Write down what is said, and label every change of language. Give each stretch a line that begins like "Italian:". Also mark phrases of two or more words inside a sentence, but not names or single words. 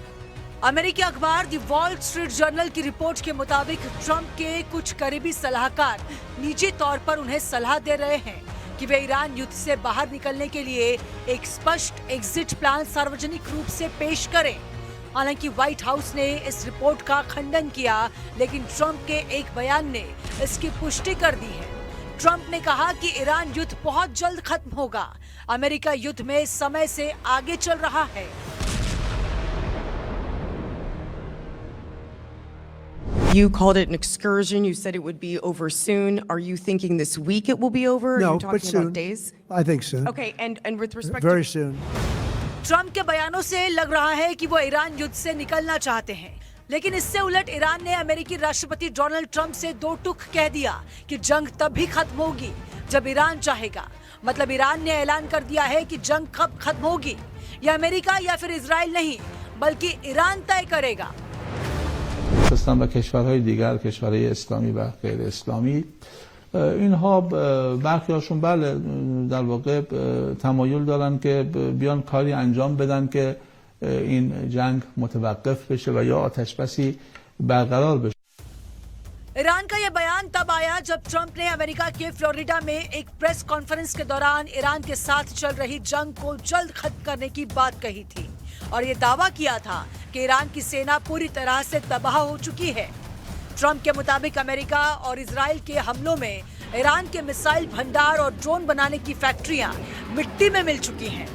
Hindi: अमेरिकी अखबार द वॉल स्ट्रीट जर्नल की रिपोर्ट के मुताबिक ट्रंप के कुछ करीबी सलाहकार निजी तौर पर उन्हें सलाह दे रहे हैं कि वे ईरान युद्ध से बाहर निकलने के लिए एक स्पष्ट
English: exit plan
Hindi: सार्वजनिक रूप से पेश करें। हालांकि व्हाइट हाउस ने इस रिपोर्ट का खंडन किया, लेकिन ट्रंप के एक बयान ने इसकी पुष्टि कर दी है। ट्रंप ने कहा कि ईरान युद्ध बहुत जल्द खत्म होगा। अमेरिका युद्ध में समय से आगे चल रहा है।
English: You called it an excursion. You said it would be over soon. Are you thinking this week it will be over? No, Are you talking but soon. about days? I think soon. Okay, and with respect Very to soon.
Hindi: ट्रंप के बयानों से लग रहा है कि वो ईरान युद्ध से निकलना चाहते हैं, लेकिन इससे उलट ईरान ने अमेरिकी राष्ट्रपति डोनाल्ड ट्रंप से दो टूक कह दिया कि जंग तब भी खत्म होगी जब ईरान चाहेगा। मतलब ईरान ने ऐलान कर दिया है कि जंग कब खत्म होगी या अमेरिका या फिर इजराइल नहीं, बल्कि ईरान तय करेगा।
Persian: پاکستان و کشورهای دیگر، کشورهای اسلامی و غیر اسلامی، اینها برخی هاشون بله در واقع تمایل دارن که بیان کاری انجام بدن که این جنگ متوقف بشه و یا آتش بسی برقرار بشه.
Hindi: ईरान का यह बयान तब आया जब ट्रंप ने अमेरिका के फ्लोरिडा में एक
English: press conference
Hindi: के दौरान ईरान के साथ चल रही जंग को जल्द खत्म करने की बात कही थी और ये दावा किया था कि ईरान की सेना पूरी तरह से तबाह हो चुकी है। ट्रंप के मुताबिक अमेरिका और इजराइल के हमलों में ईरान के मिसाइल भंडार और ड्रोन बनाने की फैक्ट्रियां मिट्टी में मिल चुकी हैं।